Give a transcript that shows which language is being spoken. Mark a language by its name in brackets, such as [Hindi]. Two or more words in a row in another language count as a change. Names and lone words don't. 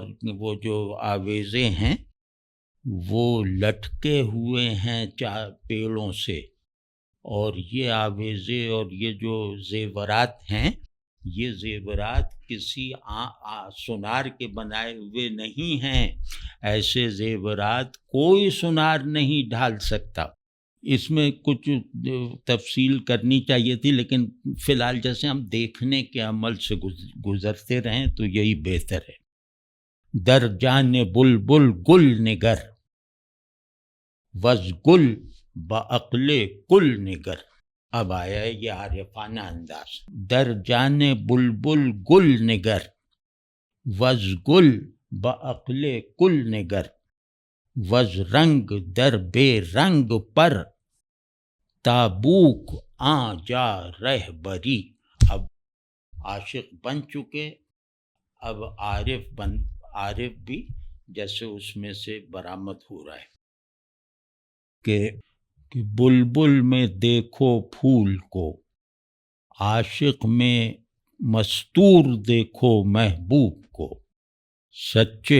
[Urdu] وہ جو آویزے ہیں وہ لٹکے ہوئے ہیں پیڑوں سے، اور یہ آویزے اور یہ جو زیورات ہیں یہ زیورات کسی سونار کے بنائے ہوئے نہیں ہیں، ایسے زیورات کوئی سونار نہیں ڈھال سکتا۔ اس میں کچھ تفصیل کرنی چاہیے تھی، لیکن فی الحال جیسے ہم دیکھنے کے عمل سے گزرتے رہیں تو یہی بہتر ہے۔ [Persian] در جان بلبل گل نگر، وز گل بعقل کل نگر۔ [Urdu] اب آیا ہے یہ عارفانہ انداز۔ [Persian] در جان بلبل گل نگر، وز گل بعقل کل نگر، وز رنگ در بے رنگ پر تابوک آ جا رہبری۔ [Urdu] اب عاشق بن چکے، اب عارف بھی جیسے اس میں سے برآمد ہو رہا ہے کہ بلبل میں دیکھو پھول کو، عاشق میں مستور دیکھو محبوب کو، سچے